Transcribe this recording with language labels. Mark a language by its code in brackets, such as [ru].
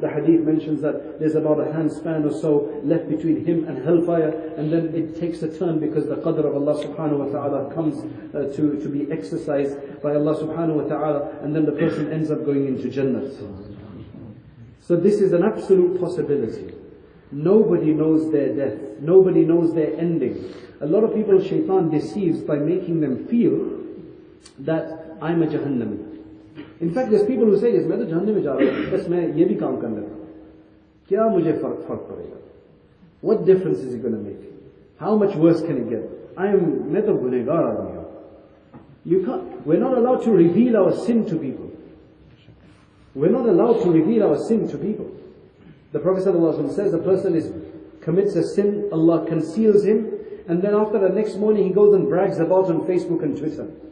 [en] The hadith mentions that there's about a handspan or so left between him and hellfire, and then it takes a turn because the qadr of Allah subhanahu wa ta'ala comes to be exercised by Allah subhanahu wa ta'ala, and then the person ends up going into Jannah. So this is an absolute possibility. Nobody knows their death. Nobody knows their ending. A lot of people shaitan deceives by making them feel that I'm a Jahannami. In fact, there's people who say this, [hi] मैं तो जहन्नम में जा रहा हूँ, बस मैं ये भी काम कर लेता हूँ. क्या मुझे फर्क पड़ेगा? [en] What difference is it going to make? How much worse can it get? [hi] मैं तो गुनहगार आदमी हूँ. [en] We're not allowed to reveal our sin to people. We're not allowed to reveal our sin to people. The Prophet ﷺ says a person commits a sin, Allah conceals him, and then after the next morning he goes and brags about on Facebook and Twitter.